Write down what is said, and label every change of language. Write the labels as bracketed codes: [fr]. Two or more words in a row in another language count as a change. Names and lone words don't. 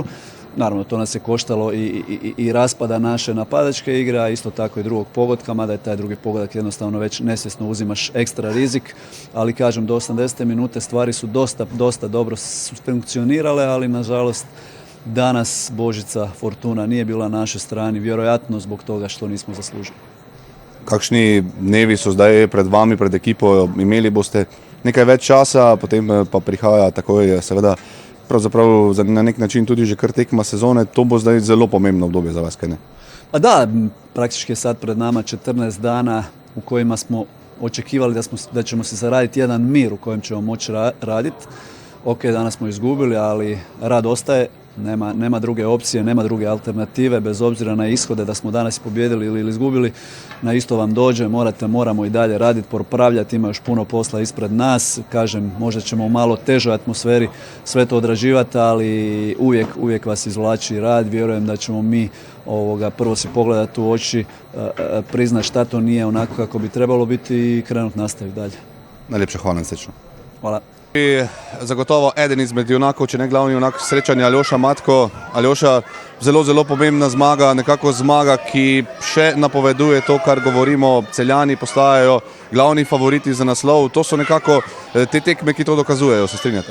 [hr] Naravno, to nas je koštalo i raspada naše napadačke igre, a isto tako i drugog pogotka, mada je taj drugi pogodak jednostavno već nesvjesno uzimaš ekstra rizik, ali kažem, do 80. minute stvari su dosta dobro funkcionirale, ali nažalost danas Božica Fortuna nije bila na našoj strani, vjerojatno zbog toga što nismo zaslužili. [sl] Kakšni dnevi so zdaj pred vami, pred ekipo? Imeli boste nekaj več časa, potem pa prihaja takoj seveda pravzaprav na nek način tudi že kar tekma sezone. To bo zdaj zelo pomembno obdobje za vas, kaj ne? [hr] Pa da, praktički je sad pred nama 14 dana u kojima smo očekivali da ćemo se zaraditi jedan mir u kojem ćemo moći raditi. Ok, danas smo izgubili, ali rad ostaje. Nema druge opcije, nema druge alternative, bez obzira na ishode da smo danas pobijedili ili izgubili, na isto vam dođe, moramo i dalje raditi, popravljati, ima još puno posla ispred nas. Kažem, možda ćemo u malo težoj atmosferi sve to odrađivati, ali uvijek vas izvlači rad. Vjerujem da ćemo mi prvo si pogledati u oči, priznati šta to nije onako kako bi trebalo biti i krenuti nastaviti dalje. [sl] Najlepša hvala, srečno. Hvala. Zagotovo eden izmed junakov, če ne glavni junak srečanja, Aljoša Matko. Aljoša, zelo pomembna zmaga, nekako zmaga, ki še napoveduje to, kar govorimo. Celjani postajajo glavni favoriti za naslov. To so nekako te tekme, ki to dokazujejo, se strinjate?